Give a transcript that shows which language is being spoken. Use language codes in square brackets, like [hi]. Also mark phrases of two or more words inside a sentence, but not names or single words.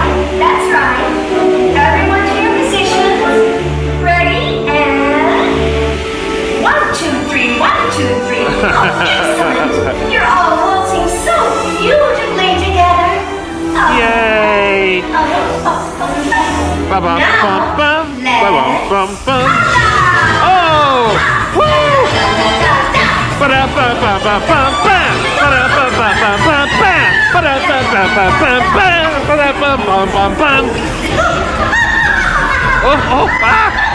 [en] That's right. Everyone to your positions. Ready? And 1, 2, 3. 1, 2, 3. Oh, excellent. You're all waltzing so beautifully together. Oh. Yay! Ba-bum, bum, bum. Ba-bum, bum, bum. Oh! Woo! Ba-da-ba-ba-ba-bum, bam. Ba-da-ba-ba-ba-bam, bam. Ba-da-ba-ba-ba-bam, bam. Ba-da-ba-bum-bum-bum. Oh, oh, ah!